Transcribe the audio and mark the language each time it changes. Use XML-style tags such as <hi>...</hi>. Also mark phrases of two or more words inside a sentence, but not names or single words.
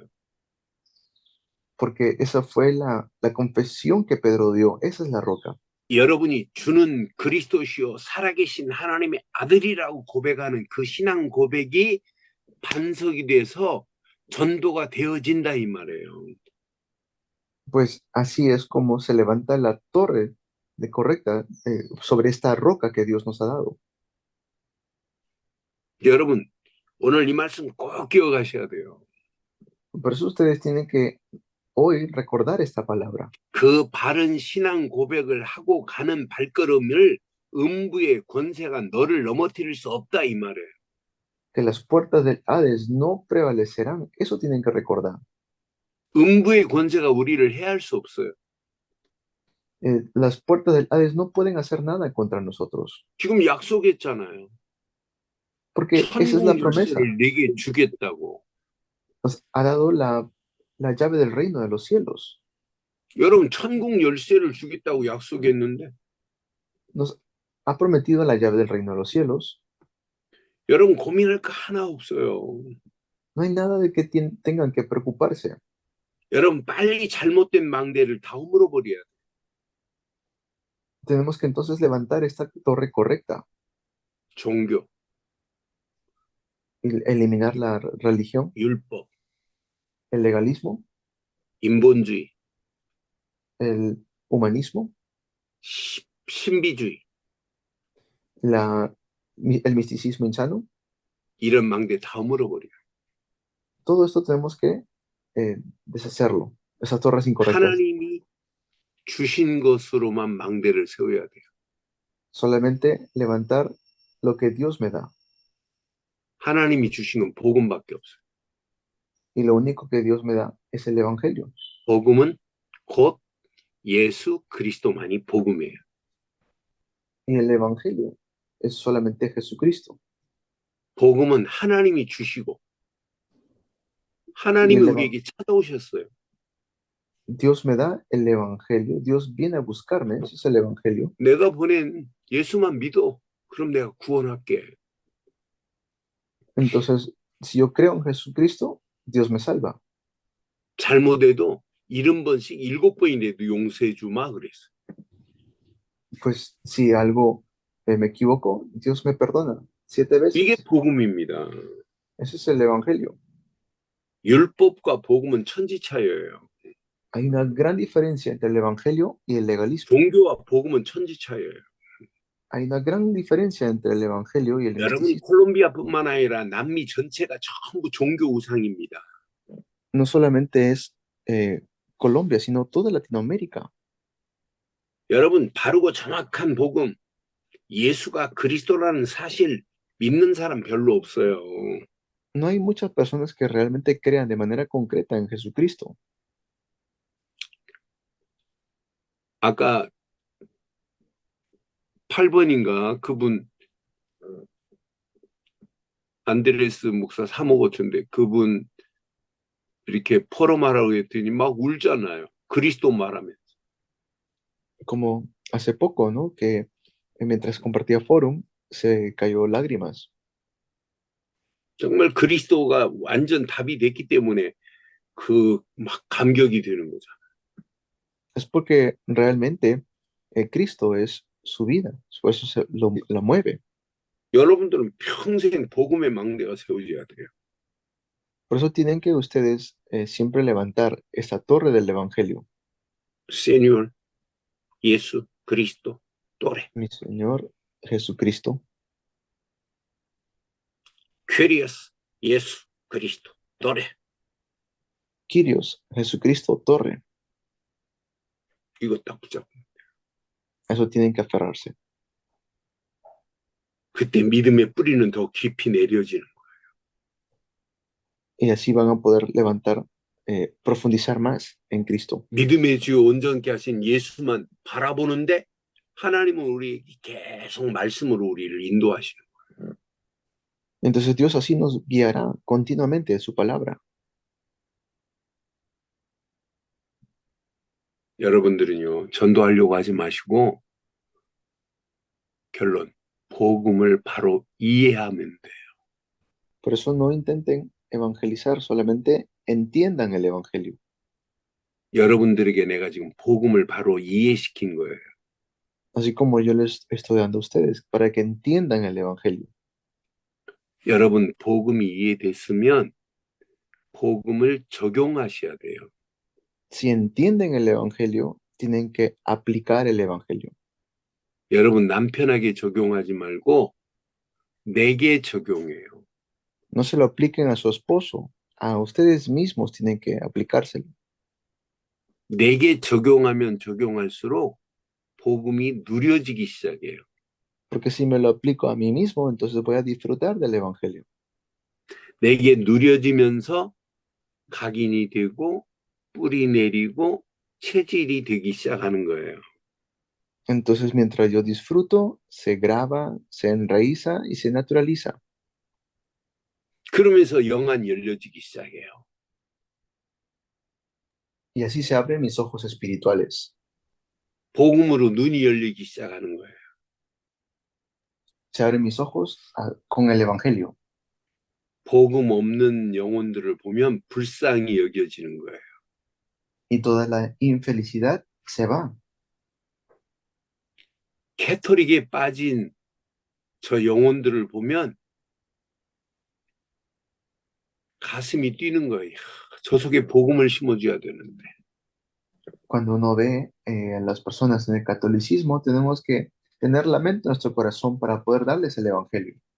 <es>Porque esa fue la confesión que Pedro dio. Esa es la roca.</es> <ko>여러분이 주는 그리스도시요 살아계신 하나님의 아들이라고 고백하는 그 신앙 고백이 반석이 돼서 전도가 되어진다 이 말이에요.</ko> <es>Pues así es como se levanta la torre de correcta sobre esta roca que Dios nos ha dado.</es> <ko>여러분 오늘 이 말씀 꼭 기억하셔야 돼요.</ko> <es>Por eso ustedes tienen que hoy recordar esta palabra.</es> <ko>그 바른 신앙 고백을 하고 가는 발걸음을 음부의 권세가 너를 넘어뜨릴 수 없다 이 말이에요.</ko> <es>Que las puertas del Hades no prevalecerán. Eso tienen que recordar.</es> <ko>음부의 권세가 우리를 해할 수 없어요.</ko> <es>Las puertas del Hades no pueden hacer nada contra nosotros.</es> <ko>지금 약속했잖아요.</ko> <es>Porque esa es la</es> <ko>천국</ko> <es>promesa.</es> <ko>열쇠를 내게 주겠다고.</ko> <es>Nos ha dado la llave del reino de los cielos.</es> <ko>여러분 천국 열쇠를 주겠다고 약속했는데</ko> <es>Nos ha prometido la llave del reino de los cielos.</es> <ko>여러분 고민할 거 하나 없어요.</ko> <es>No hay nada de que tengan que preocuparse.</es> <ko>여러분 빨리 잘못된 망대를 다 홈물어버려야 돼.</ko> <es>Tenemos que entonces levantar esta torre correcta</es> <ko>종교,</ko> <es>y eliminar la religión,</es> <ko>율법,</ko> <es>el legalismo,</es> <ko>인본주의,</ko> <es>el humanismo,</es> <ko>신비주의</ko> <es>el misticismo insano.</es> <ko>이런 망대 다 홈물어버려.</ko> <es>Todo esto tenemos que deshacerlo. Esas torres incorrectas.</es> <ko>하나님이 주신 것으로만 망대를 세워야 돼요.</ko> <es>Solamente levantar lo que Dios me da.</es> <ko>하나님이 주신 건 복음밖에 없어요.</ko> <es>Y lo único que Dios me da es el evangelio.</es> <ko>복음은 곧 예수 그리스도만이 복음이에요.</ko> <es>Y el evangelio es solamente Jesucristo.</es> <ko>복음은 하나님이 주시고 하나님이 이 우리에게 찾아오셨어요.</ko> <es>Dios me da el evangelio. Dios viene a buscarme. Ese es el evangelio.</es> <ko>내가 보낸 예수만 믿어. 그럼 내가 구원할게.</ko> <es>Entonces, si yo creo en Jesucristo, Dios me salva.</es> <ko>잘못해도 70번씩 7번이라도 용서해 주마 그랬어.</ko> <es>Pues si algo me equivoco, Dios me perdona 7 veces.</es> <ko>이게 복음입니다.</ko> <es>Ese es el evangelio.</es> <ko>율법과 복음은 천지차이예요.</ko> <es>Hay una gran diferencia entre el evangelio y el legalismo.</es> <ko>종교와 복음은 천지차이예요.</ko> <es>Hay una gran diferencia entre el evangelio y el</es> <ko>여러분</ko> <es>misticismo.</es> <ko>콜롬비아뿐만 아니라 남미 전체가 전부 종교 우상입니다.</ko> <es>No solamente es Colombia, sino toda Latinoamérica.</es> <ko>여러분 바르고 정확한 복음, 예수가 그리스도라는 사실 믿는 사람 별로 없어요.</ko> <es>No hay muchas personas que realmente crean de manera concreta en Jesucristo.</es> <ko>아까 8번인가 그분 안드레스 목사 사모 같은데 그분 이렇게 포럼하라고 했더니 막 울잖아요. 그리스도 말하면.</ko> <es>Como hace poco, ¿no? Que mientras compartía Forum, se cayó lágrimas.</es> <ko>정말 그리스도가 완전 답이 됐기 때문에 그 막 감격이 되는 거죠.</ko> <es>Es porque realmente Cristo es su vida, por eso la mueve.</es> <ko>여러분들은 평생 복음의 망대가 세워져야 돼요.</ko> <es>Por eso tienen que ustedes siempre levantar esta torre del Evangelio.</es> <ko>세뉴얼 예수 그리스도 또래.</ko> <es>Mi Señor Jesucristo,</es> <ko>퀘리어스 예수 그리스도 또래.</ko> <es>Kyrios, Jesucristo, torre.</es> <ko>이거 딱 붙잡고.</ko> <es>A eso tienen que aferrarse.</es> <ko>그때 믿음의 뿌리는 더 깊이 내려지는 거예요.</ko> <es>Y así van a poder levantar, profundizar más en Cristo.</es> <ko>믿음의 주 온전케 하신 예수만 바라보는데 하나님은 우리 계속 말씀으로 우리를 인도하시는 거예요.</ko> <es>Entonces Dios así nos guiará continuamente de su palabra.</es> <ko>여러분들은요, 전도하려고 하지 마시고 결론, 복음을 바로 이해하면 돼요.</ko> <es>Por eso no intenten evangelizar, solamente entiendan el Evangelio.</es> <ko>여러분들에게 내가 지금 복음을 바로 이해시킨 거예요.</ko> <es>Así como yo les estoy dando a ustedes, para que entiendan el Evangelio.</es> <ko>여러분 복음이 이해됐으면 복음을 적용하셔야 돼요.</ko> <es>Si entienden el Evangelio, tienen que aplicar el Evangelio.</es> <ko>여러분 남편에게 적용하지 말고 내게 적용해요.</ko> <es>No se lo apliquen a su esposo, a ustedes mismos tienen que aplicárselo.</es> <ko>내게 적용하면 적용할수록 복음이 누려지기 시작해요.</ko> <es>Porque si me lo aplico a mí mismo, entonces voy a disfrutar del Evangelio.</es> <ko>내게 누려지면서 각인이 되고 뿌리 내리고 체질이 되기 시작하는 거예요.</ko> <es>Entonces, mientras yo disfruto, se graba, se enraiza y se naturaliza.</es> <ko>그러면서 영안이 열려지기 시작해요.</ko> <es>Y así se abren mis ojos espirituales.</es> <ko>복음으로 눈이 열리기 시작하는 거예요.</ko> <es>Se abren mis ojos con el Evangelio.</es> <ko>복음 없는 영혼들을 보면 불쌍히 여겨지는 거예요.</ko> <es>Y toda la infelicidad se va.</es> <ko>캐토릭에 빠진 저 영혼들을 보면 가슴이 뛰는 거예요. 저 속에 복음을 심어줘야 되는데.</ko> <es>Cuando uno ve a las personas en el catolicismo, tenemos que tener la mente en nuestro corazón para poder darles el Evangelio.</es>